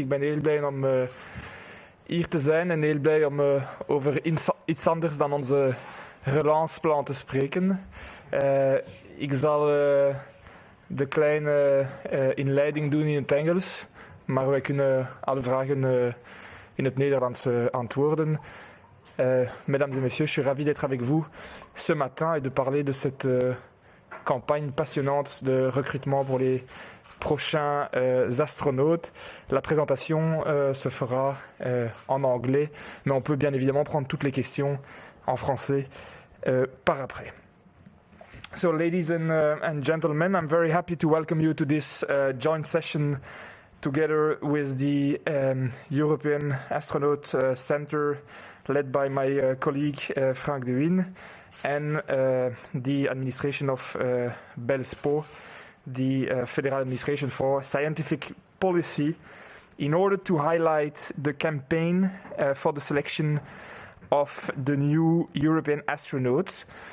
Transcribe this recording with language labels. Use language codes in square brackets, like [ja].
[nl] Ik ben heel blij om hier te zijn en heel blij om over iets anders dan onze relanceplan te spreken. Ik zal de kleine inleiding doen in het Engels, maar wij kunnen alle vragen in het Nederlands antwoorden. [fr] Mesdames et messieurs, je suis ravi d'être avec vous ce matin et de parler de cette campagne passionnante de recrutement pour les prochains astronautes. La présentation se fera en anglais, mais on peut bien évidemment prendre toutes les questions en français par après. [en] So, ladies and gentlemen, I'm very happy to welcome you to this joint session together with the European Astronaut Center, led by my colleague Frank de Winne, and the administration of BELSPO, the Federal Administration for Scientific Policy, in order to highlight the campaign for the selection of the new European astronauts.